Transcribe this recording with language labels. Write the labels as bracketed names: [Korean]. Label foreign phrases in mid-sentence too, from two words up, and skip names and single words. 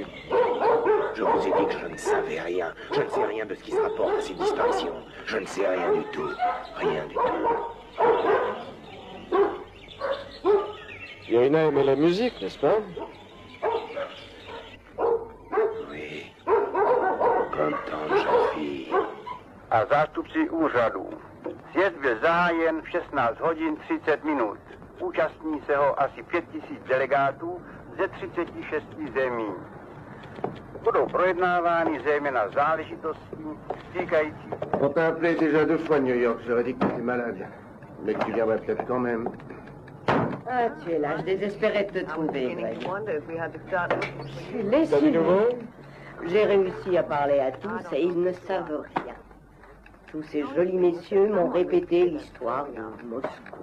[French] Je vous ai dit que je ne savais rien. Je ne sais rien de ce qui se rapporte à ces disparitions. Je ne sais rien du tout. Rien du tout. Irina aimait la musique, n'est-ce pas? Oui. Comme tant de jeunes filles. [Czech] A zástupci úřadu. Sjezd byl zahájen v 16 hodin 30 minut. Účastní se ho asi 5000 delegátů ze 36 zemí. Budou projednávány zejména záležitosti týkající... [French] On t'a appelé déjà 2 fois New York, j'aurais dit que tu étais malade. Mais que tu viendrais peut-être quand même. Ah, tu es là, je désespérais de te trouver, Greg. Je suis T'as du nouveau? lessivé. J'ai réussi à parler à tous et ils ne savent rien. Tous ces jolis messieurs m'ont répété l'histoire de Moscou.